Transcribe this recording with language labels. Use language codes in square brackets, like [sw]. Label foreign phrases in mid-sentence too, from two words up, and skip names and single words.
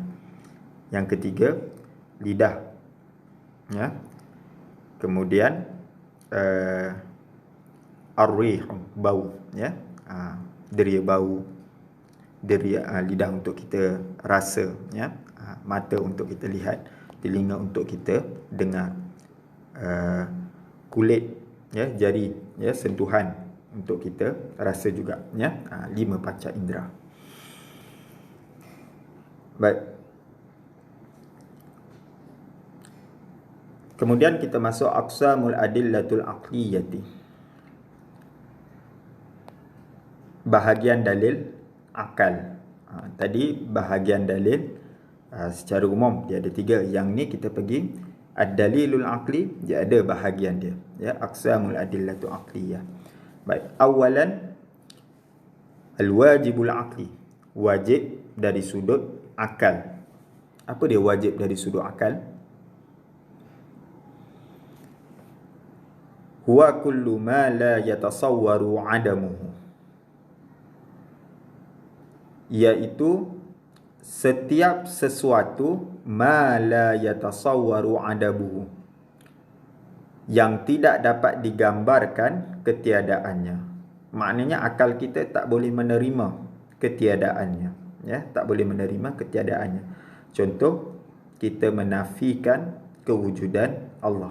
[ms] Yang ketiga, lidah. Ya. Kemudian ar-rih, bau, ya. Deria bau, deria lidah untuk kita rasa, ya. Mata untuk kita lihat, telinga untuk kita dengar, kulit, ya, jari, ya, sentuhan untuk kita rasa juga, ya. 5 panca indera. Baik. Kemudian kita masuk [ar] أقسام الأدلة العقلية, [ms] bahagian dalil akal. Tadi bahagian dalil secara umum dia ada 3. Yang ni kita pergi [ar] الدليل العقلي, [ms] dia ada bahagian dia, ya, [ar] أقسام الأدلة العقلية. [ms] Baik, awalan [ar] الواجب العقلي, [ms] wajib dari sudut akal. Apa dia wajib dari sudut akal? [ar] هو كل ما لا يتصور عدمه, [ms] iaitu setiap sesuatu [ar] ما لا يتصور عدمه, [ms] yang tidak dapat digambarkan ketiadaannya. Maknanya akal kita tak boleh menerima ketiadaannya, ya, tak boleh menerima ketiadaannya. Contoh, kita menafikan kewujudan Allah.